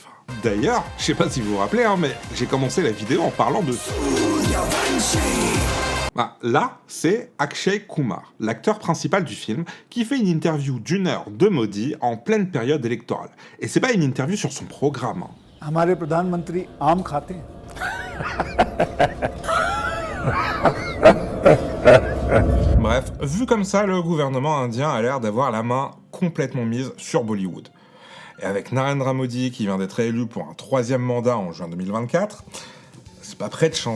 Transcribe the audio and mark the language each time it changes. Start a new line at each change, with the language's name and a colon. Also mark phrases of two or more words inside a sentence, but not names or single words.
French: D'ailleurs, je sais pas si vous vous rappelez, mais j'ai commencé la vidéo en parlant de... Là, c'est Akshay Kumar, l'acteur principal du film, qui fait une interview d'1 heure de Modi en pleine période électorale. Et c'est pas une interview sur son programme.
Hindi: हमारे प्रधानमंत्री आम खाते हैं।
French: Bref, vu comme ça, le gouvernement indien a l'air d'avoir la main complètement mise sur Bollywood. Et avec Narendra Modi qui vient d'être élu pour un 3e mandat en juin 2024, c'est pas prêt de changer.